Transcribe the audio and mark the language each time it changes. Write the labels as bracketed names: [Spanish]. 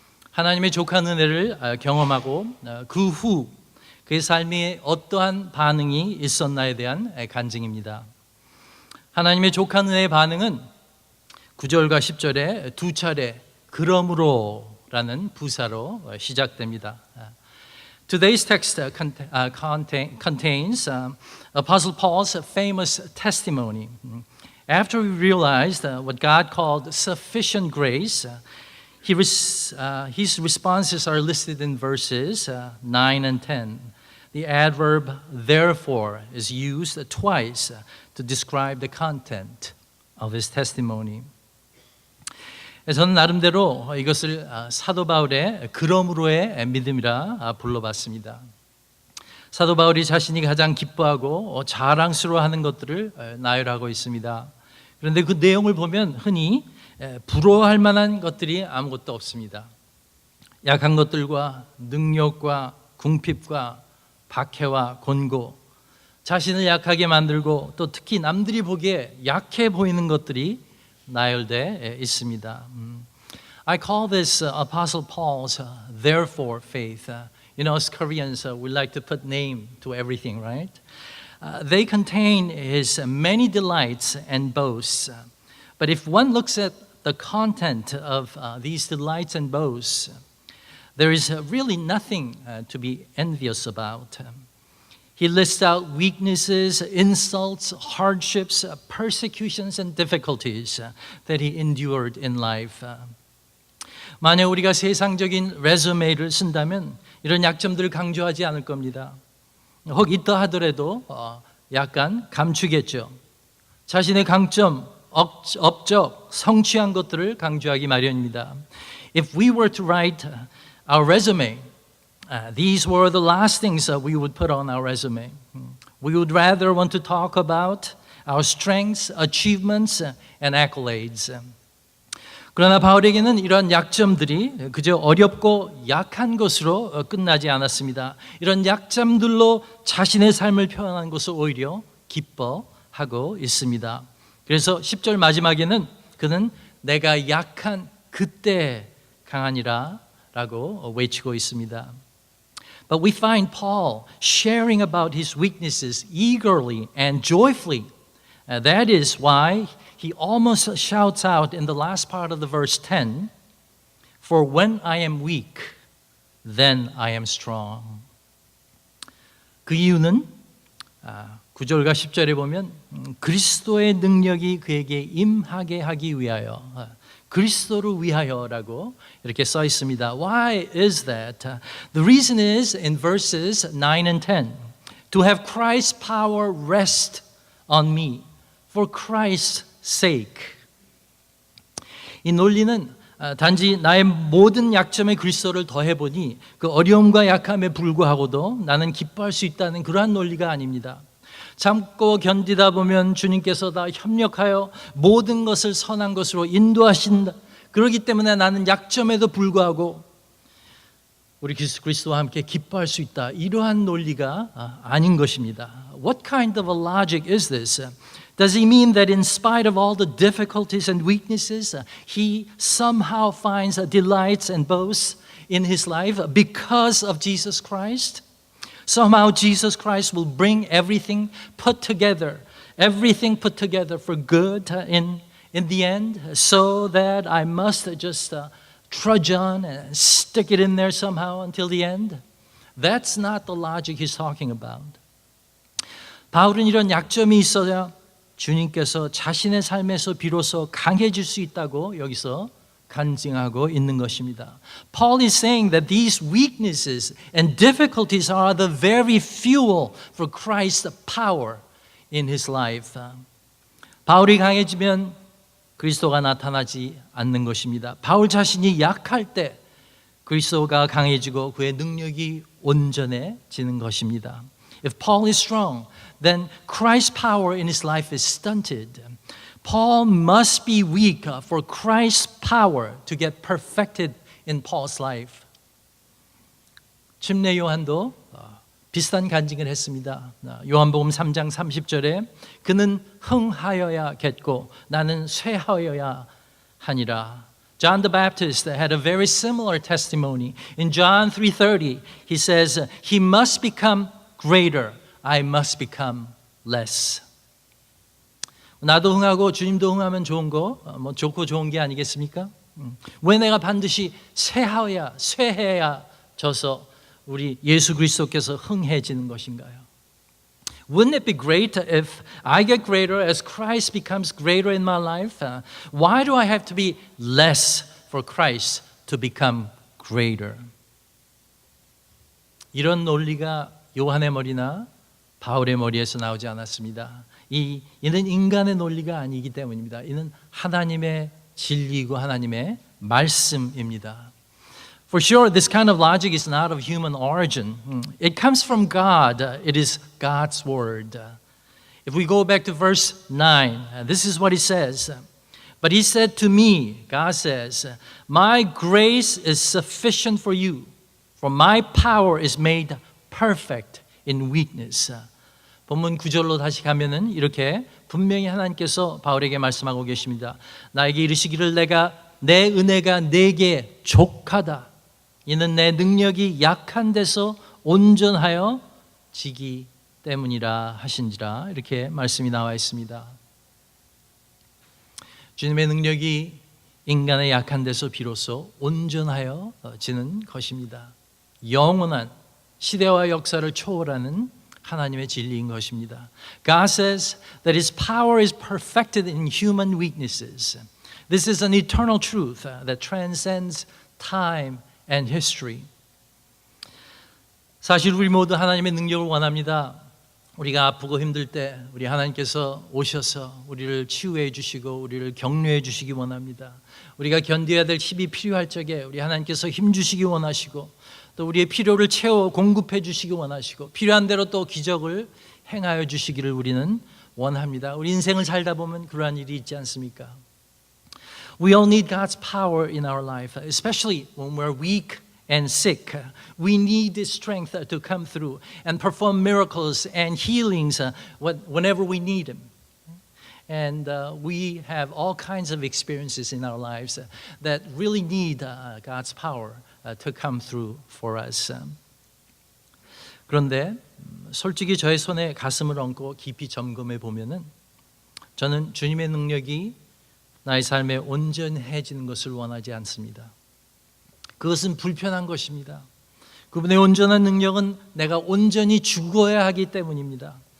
[Korean] 하나님의 족한 은혜를 경험하고 그 후 그의 삶에 어떠한 반응이 있었나에 대한 간증입니다. 하나님의 족한 은혜의 반응은 9절과 10절에 두 차례 그러므로라는 부사로 시작됩니다. [English] Today's text contains Apostle Paul's famous testimony. After he realized what God called sufficient grace, his responses are listed in verses 9 and 10. The adverb therefore is used twice to describe the content of his testimony. [Korean] 저는 나름대로 이것을 사도 바울의 그러므로의 믿음이라 불러봤습니다. 사도 바울이 자신이 가장 기뻐하고 자랑스러워하는 것들을 나열하고 있습니다. 그런데 그 내용을 보면 흔히 부러워할 만한 것들이 아무것도 없습니다. 약한 것들과 능력과 궁핍과 박해와 곤고, 자신을 약하게 만들고 또 특히 남들이 보기에 약해 보이는 것들이 나열되어 있습니다. [English] I call this Apostle Paul's therefore faith. You know, as Koreans, we like to put name to everything, right? They contain his many delights and boasts. But if one looks at the content of these delights and boasts, there is really nothing to be envious about. He lists out weaknesses, insults, hardships, persecutions, and difficulties that he endured in life. [Korean] 만약 우리가 세상적인 레주메를 쓴다면 이런 약점들을 강조하지 않을 겁니다. 혹 있다 하더라도 약간 감추겠죠. 자신의 강점, 업적, 성취한 것들을 강조하기 마련입니다. [English] If we were to write our resume, these were the last things that we would put on our resume. We would rather want to talk about our strengths, achievements, and accolades. [Korean] 그러나 바울에게는 이런 약점들이 그저 어렵고 약한 것으로 끝나지 않았습니다. 이런 약점들로 자신의 삶을 표현한 것을 오히려 기뻐하고 있습니다. 그래서 10절 마지막에는 그는 내가 약한 그때 강하니라 라고 외치고 있습니다. [English] But we find Paul sharing about his weaknesses eagerly and joyfully. That is why he almost shouts out in the last part of the verse 10, For when I am weak, then I am strong. [Korean] 그 이유는 9절과 10절에 보면 그리스도의 능력이 그에게 임하게 하기 위하여, 그리스도를 위하여라고 이렇게 써 있습니다. [English] Why is that? The reason is in verses 9 and 10. To have Christ's power rest on me for Christ's sake. [Korean] 이 논리는 단지 나의 모든 약점에 그리스도를 더해보니 그 어려움과 약함에 불구하고도 나는 기뻐할 수 있다는 그러한 논리가 아닙니다. 참고 견디다 보면 주님께서 다 협력하여 모든 것을 선한 것으로 인도하신다. 그렇기 때문에 나는 약점에도 불구하고 우리 그리스도와 함께 기뻐할 수 있다. 이러한 논리가 아닌 것입니다. [English] What kind of a logic is this? Does he mean that in spite of all the difficulties and weaknesses, he somehow finds delights and boasts in his life because of Jesus Christ? Somehow Jesus Christ will bring everything put together for good in the end, so that I must just trudge on and stick it in there somehow until the end? That's not the logic he's talking about. [Korean] 바울은 이런 약점이 있어야 주님께서 자신의 삶에서 비로소 강해질 수 있다고 여기서 간증하고 있는 것입니다. [English] Paul is saying that these weaknesses and difficulties are the very fuel for Christ's power in his life. [Korean] 바울이 강해지면 그리스도가 나타나지 않는 것입니다. 바울 자신이 약할 때 그리스도가 강해지고 그의 능력이 온전해지는 것입니다. [English] If Paul is strong, then Christ's power in his life is stunted. Paul must be weak for Christ's power to get perfected in Paul's life. [Korean] 침례 요한도 비슷한 간증을 했습니다. 요한복음 3장 30절에 그는 흥하여야겠고 나는 쇠하여야 하니라. [English] John the Baptist had a very similar testimony. In John 3:30, he says, he must become greater, I must become less. [Korean] 나도 흥하고 주님도 흥하면 좋은 거, 좋고 좋은 게 아니겠습니까? 왜 내가 반드시 쇠해야 져서 우리 예수 그리스도께서 흥해지는 것인가요? [English] Wouldn't it be great if I get greater as Christ becomes greater in my life? Why do I have to be less for Christ to become greater? [Korean] 이런 논리가 요한의 머리나 바울의 머리에서 나오지 않았습니다. 이는 인간의 논리가 아니기 때문입니다. 이는 하나님의 진리이고 하나님의 말씀입니다. [English] For sure, this kind of logic is not of human origin. It comes from God. It is God's word. If we go back to verse 9, this is what he says. But he said to me, God says, my grace is sufficient for you, for my power is made perfect in weakness. [Korean] 본문 9절로 다시 가면은 이렇게 분명히 하나님께서 바울에게 말씀하고 계십니다. 나에게 이르시기를 내 은혜가 내게 족하다. 이는 내 능력이 약한 데서 온전하여 지기 때문이라 하신지라. 이렇게 말씀이 나와 있습니다. 주님의 능력이 인간의 약한 데서 비로소 온전하여 지는 것입니다. 영원한 시대와 역사를 초월하는 하나님의 진리인 것입니다. [English] God says that His power is perfected in human weaknesses. This is an eternal truth that transcends time and history. [Korean] 사실 우리 모두 하나님의 능력을 원합니다. 우리가 아프고 힘들 때 우리 하나님께서 오셔서 우리를 치유해 주시고 우리를 격려해 주시기 원합니다. 우리가 견뎌야 될 힘이 필요할 적에 우리 하나님께서 힘 주시기 원하시고 또 우리의 필요를 채워 공급해 주시기 원하시고 필요한 대로 또 기적을 행하여 주시기를 우리는 원합니다. 우리 인생을 살다 보면 그러한 일이 있지 않습니까? [English] We all need God's power in our life, especially when we're weak and sick. We need His strength to come through and perform miracles and healings whenever we need Him. And we have all kinds of experiences in our lives that really need God's power to come through for us. [Korean] 그런데 솔직히 저의 손에 가슴을 얹고 깊이 점검해 보면은 저는 주님의 능력이 나의 삶에 온전해지는 것을 원하지 않습니다. 그것은 불편한 것입니다. 그분의 온전한 능력은 내가 온전히 죽어야 하기 때문입니다.